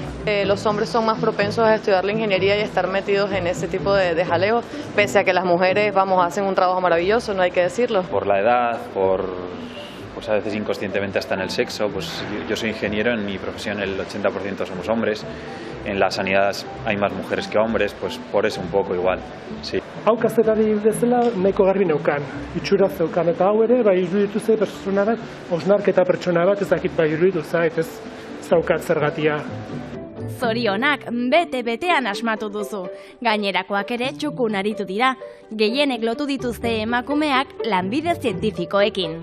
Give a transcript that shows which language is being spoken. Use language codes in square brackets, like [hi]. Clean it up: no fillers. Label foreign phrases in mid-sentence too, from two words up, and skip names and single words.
[es] Los hombres son más propensos a estudiar la ingeniería y a estar metidos en ese tipo de jaleo, pese a que las mujeres hacen un trabajo maravilloso, no hay que decirlo. Por la edad, pues a veces inconscientemente hasta en el sexo, pues yo soy ingeniero, en mi profesión el 80% somos hombres, en la sanidad hay más mujeres que hombres, pues por eso un poco igual, sí. [eu] Hau kazetari bezala nahiko garbi neukan, itxura zeukan, eta hau ere, iruditu ze pertsona bat, osnarketa pertsona bat, ez dakit iruditu zait, ez zaukat zergatia. Zorionak, bete-betean asmatu duzu. Gainerakoak ere txukun aritu dira. Gehienek lotu dituzte emakumeak lanbide zientifikoekin.